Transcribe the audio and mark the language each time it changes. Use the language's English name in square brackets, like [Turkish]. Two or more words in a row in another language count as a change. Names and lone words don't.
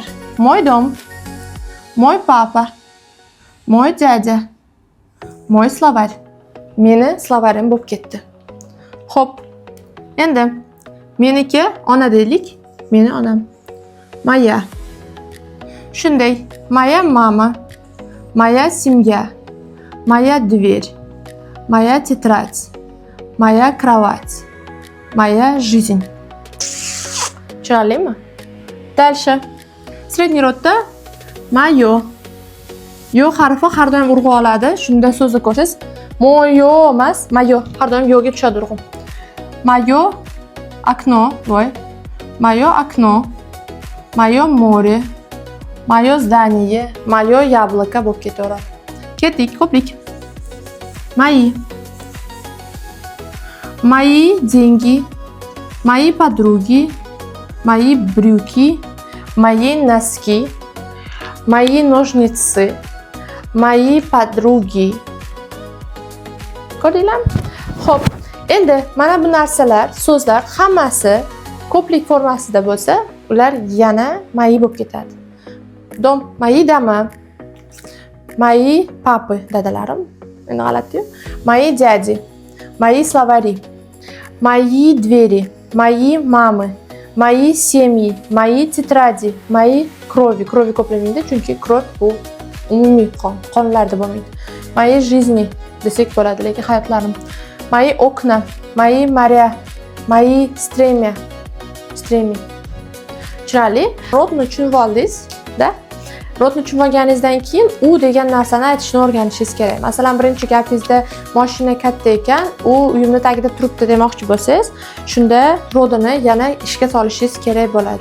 [Russian] Мой дом. Мой папа. Мой дада. Мой словарь. [Uzbek] Meni slovarim bo'lib ketdi. Xo'p. Endi meniki ona deylik. Meni onam. Moya. Shunday. [Russian] Моя мама. Моя семья. Моя дверь. Моя тетрадь. Моя кровать. Моя жизнь. [Uzbek] Tushunarlimi? [Russian] Дальше. Средний rodda moyo. [Uzbek] Yo harfi har doim urg'u oladi. Shunda so'zni ko'rsangiz, moyo emas, moyo. Har doim yo'ga tushadi urg'u. [Russian] Moyo окно, voy. Moyo окно. Moyo море. Moyo здание. Моё яблоко [Uzbek] bo'lib ketaveradi. Ketdik, ko'plik. [Russian] Мои. Мои деньги. Мои подруги. Мои брюки. Мои носки. Мои ножницы. Мои подруги. [Uzbek] Ko'rdinglarmi? Xo'p, endi mana bu narsalar, so'zlar hammasi ko'plik formasida bo'lsa, ular yana мои bo'lib ketadi. [Russian] Dom, мои дома. Мои папы, [Uzbek] dadalarim. Endi g'alati-yu. [Russian] Мои дяди. Мои словари. Мои двери. Мои мамы. Мои семьи. Мои тетради. Мои крови. [Uzbek] Крови ko'plamaydi, chunki kровь bu umumiy qon. Qonlarda bo'lmaydi. [Russian] Мои жизни [Uzbek] desak bo'ladi, lekin hayotlarim. [Russian] Мои окна. Мои моря. Мои стремя. Stremi. [Uzbek] Tushunarli? Rodni tushunib oldingiz-da. Rodni tushunib olganingizdan keyin u degan narsani aytishni o'rganishingiz kerak. Masalan, birinchi gapingizda mashina katta ekan, u uyimni tagida turibdi demoqchi bo'lsangiz, shunda rodini yana ishga solishingiz kerak bo'ladi.